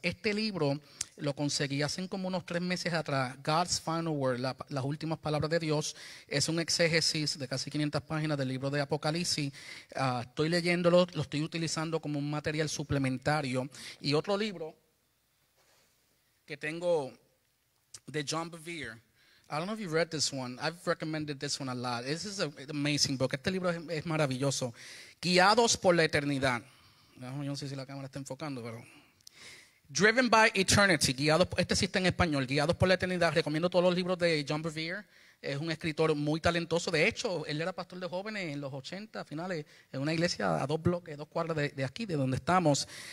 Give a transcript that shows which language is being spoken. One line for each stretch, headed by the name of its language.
Spanish: Este libro lo conseguí hace como unos 3 meses atrás, God's Final Word, las últimas palabras de Dios. Es un exégesis de casi 500 páginas del libro de Apocalipsis. Estoy leyéndolo, lo estoy utilizando como un material suplementario. Y otro libro que tengo de John Bevere.
English: I don't know if you read this one. I've recommended this one a lot. This is an amazing book.
Spanish: Este libro es maravilloso. Guiados por la eternidad. Yo no sé si la cámara está enfocando, pero... Driven by Eternity. Este sí está en español. Guiados por la eternidad. Recomiendo todos los libros de John Bevere. Es un escritor muy talentoso. De hecho, él era pastor de jóvenes en los 80, finales, en una iglesia a 2 bloques, 2 cuadras de aquí, de donde estamos.